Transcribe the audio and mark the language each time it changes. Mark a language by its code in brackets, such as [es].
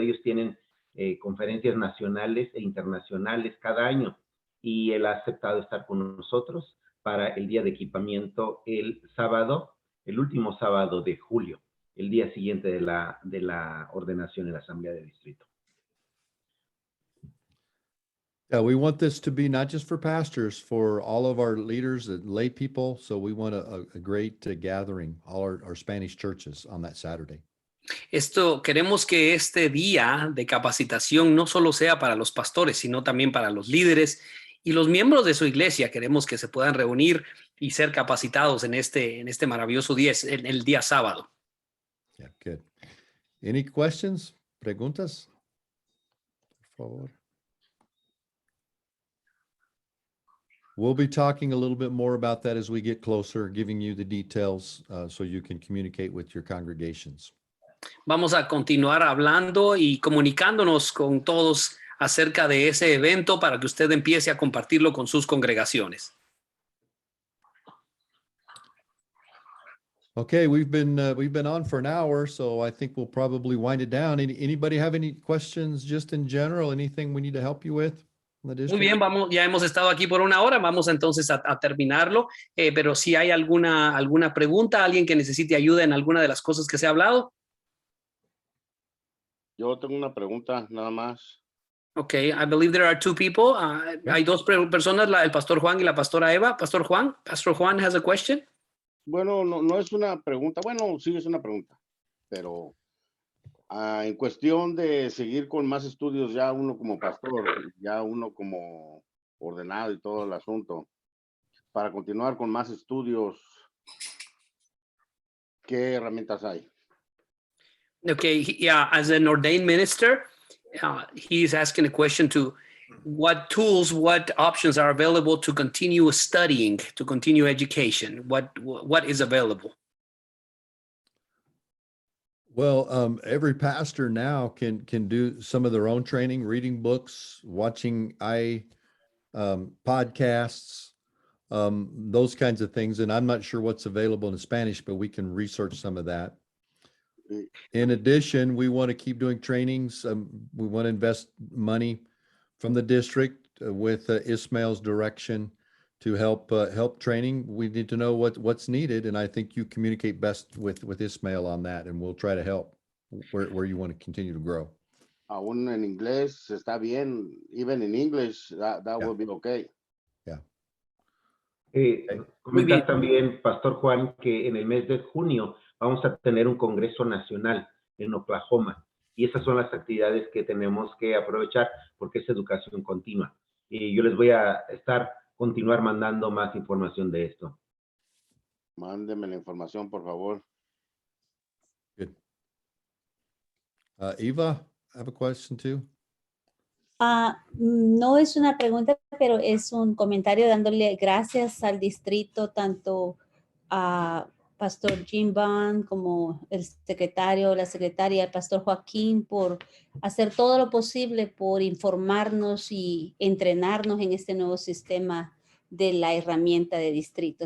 [es] Ellos tienen conferencias nacionales e internacionales cada año y él ha aceptado estar con nosotros para el día de equipamiento el sábado, el último sábado de julio, el día siguiente de la ordenación en la Asamblea de Distrito. [en] Yeah, we want this to be not just for pastors, for all of our leaders and lay people. So we want a great gathering, all our Spanish churches on that Saturday. [es] Queremos que este día de capacitación no solo sea para los pastores, sino también para los líderes y los miembros de su iglesia. Queremos que se puedan reunir y ser capacitados en este maravilloso día, en el día sábado. [en] Yeah, good. Any questions? [es] Preguntas? Por favor. [en] We'll be talking a little bit more about that as we get closer, giving you the details so you can communicate with your congregations. [es] Vamos a continuar hablando y comunicándonos con todos acerca de ese evento para que usted empiece a compartirlo con sus congregaciones. [en] Okay, we've been on for an hour, so I think we'll probably wind it down. Anybody have any questions just in general? Anything we need to help you with? [es] Muy bien, ya hemos estado aquí por 1 hora, vamos entonces a terminarlo, pero si hay alguna pregunta, alguien que necesite ayuda en alguna de las cosas que se ha hablado. Yo tengo una pregunta nada más. [en] Okay, I believe there are 2 people. [es] Hay 2 personas, el pastor Juan y la pastora Eva. [en] Pastor Juan has a question. [es] Bueno, no es una pregunta. Bueno, sí es una pregunta, pero en cuestión de seguir con más estudios, ya uno como pastor, ya uno como ordenado y todo el asunto, para continuar con más estudios, ¿qué herramientas hay? [en] Okay, yeah, as an ordained minister, he's asking a question to what tools, what options are available to continue studying, to continue education? What is available? Well, every pastor now can do some of their own training, reading books, watching podcasts, those kinds of things. And I'm not sure what's available in Spanish, but we can research some of that. In addition, we want to keep doing trainings. We want to invest money from the district with Ismail's direction to help training. We need to know what's needed, and I think you communicate best with Ismail on that, and we'll try to help where you want to continue to grow. [es] Aún en inglés está bien, [en] even in English, that Yeah. will be okay. [es] Comentar también, Pastor Juan, que en el mes de junio vamos a tener un congreso nacional en Oklahoma. Y esas son las actividades que tenemos que aprovechar porque es educación continua. Y yo les voy a continuar mandando más información de esto. Mándeme la información, por favor. [en] Good. Eva, I have a question too. [es] No es una pregunta, pero es un comentario dándole gracias al distrito, tanto a Pastor Jim Bond como el secretario, la secretaria, el Pastor Joaquín, por hacer todo lo posible por informarnos y entrenarnos en este nuevo sistema de la herramienta de distrito.